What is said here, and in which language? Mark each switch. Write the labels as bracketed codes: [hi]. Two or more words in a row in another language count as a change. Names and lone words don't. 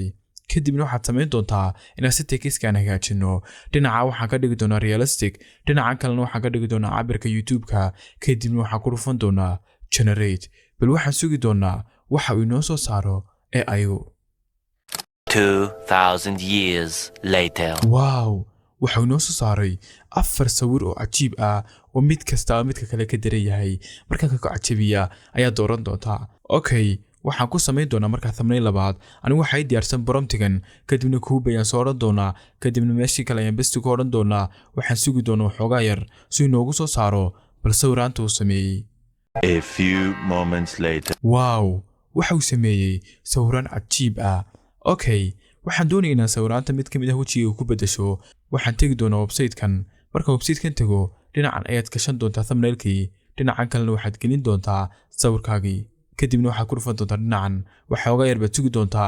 [so] kadibna waxaad sameyn doontaa inaad si text-kan hagaajino. dhinaca waxaan ka dhigi doonaa realistic, dhinaca kalena waxaan ka dhigi doonaa cabirka YouTube-ka. kadibna waxaan ku dhufan doonaa generate. bal waxaan sugi doonaa waxa uu inoo soo saaro ee ayagu [en] 2000 years later. [so] wow, waxuu inoo soo saaray 4 sawir oo cajiib ah oo mid kasta midka kale ka daran yahay. markaa ka cajabiya ayaa dooran doontaa. okay, waxaan ku sameyn doonaa markaa thumbnail labaad. anigu waxay diyaarsan promptigan kadibna kuu bayaan soo oran doonaa. kadibna meeshii kale ayaan besti ku oran doonaa. waxaan sugi doonaa waxoogaa yar si inoogu soo saaro bal sawiraanta uu sameeyey. [en] A few moments later. [so] wow, waxa uu sameeyey sawiraan cajiib ah. okay, waxaan doonayaa inaan sawiraanta mid kamid ah wajiga ku bedesho. waxaan tagi doonaa website-kan. marka website-kan tago dhinacan ayaad gashan doontaa thumbnailkii, dhinacan kalena waxaad gelin doontaa sawirkaagii. kadibna waxaad ku dhufan doontaa dhinacan waxoogaa yar baad sugi doontaa.